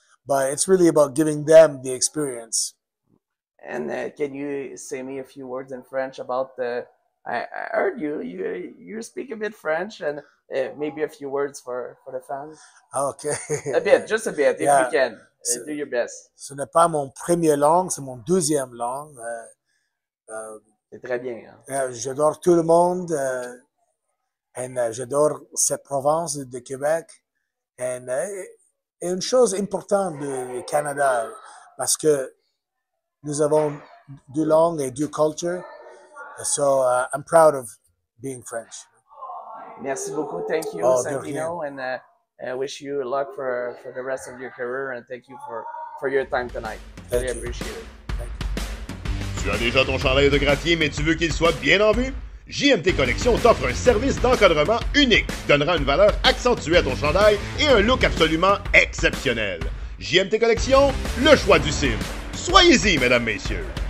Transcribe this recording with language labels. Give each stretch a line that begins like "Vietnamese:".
English: But it's really about giving them the experience. And can you say me a few words in French about the? I heard you speak a bit French, and maybe a few words for the fans. Okay. A bit, just a bit, if you can. Do your best.
French: Ce n'est pas mon premier langue, c'est mon deuxième langue. C'est très bien. Hein? J'adore tout le monde, et j'adore cette province de Québec. Et une chose importante du Canada, parce que nous avons 2 langues et 2 cultures.
English: So I'm proud of being French.
French: Merci beaucoup.
English: Thank you, Santino, and I wish you luck for the rest of your career, and thank you for your time tonight. Really appreciate it.
French: Tu as déjà ton chandail autographié, mais tu veux qu'il soit bien en vue? JMT Collection t'offre un service d'encadrement unique qui donnera une valeur accentuée à ton chandail et un look absolument exceptionnel. JMT Collection, le choix du cime. Soyez-y, mesdames, messieurs!